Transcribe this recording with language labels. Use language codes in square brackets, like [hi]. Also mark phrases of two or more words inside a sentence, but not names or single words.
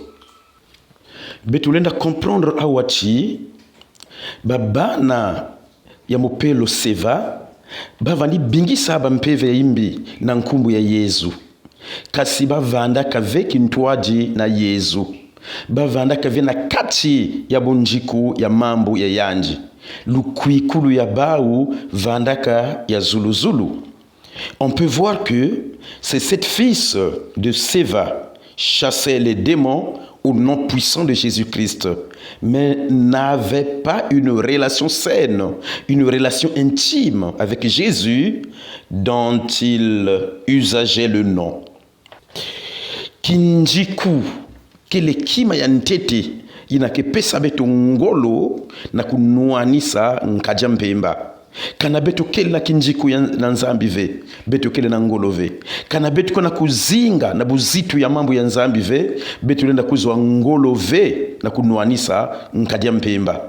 [ktu] Betulenda comprendre awachi babana ya mopelo Seva bavani bingisa bampeve ya imbi na nkumbu ya Yesu kasi bavanda kaveki ntwaji na Yesu bavanda kave na kati ya bunjiku ya mambo ya yanji lukwikulu ya bau vandaka ya zuluzulu. [fr] On peut voir que ces 7 fils de Seva chassaient les démons au nom puissant de Jésus-Christ, mais n'avaient pas une relation saine, une relation intime avec Jésus dont ils usageaient le nom. [ktu] Kinjiku kile kima ya ntete inakepesa beto ngolo na kunuanisa nkaja mpemba. Kana beto kele na kinjiku ya nzambi ve, beto kele na ngolo ve. Kana beto kona kuzinga na buzitu ya mambo ya nzambi ve, beto lenda kuzwa ngolo ve na kunuanisa nkaja mpemba.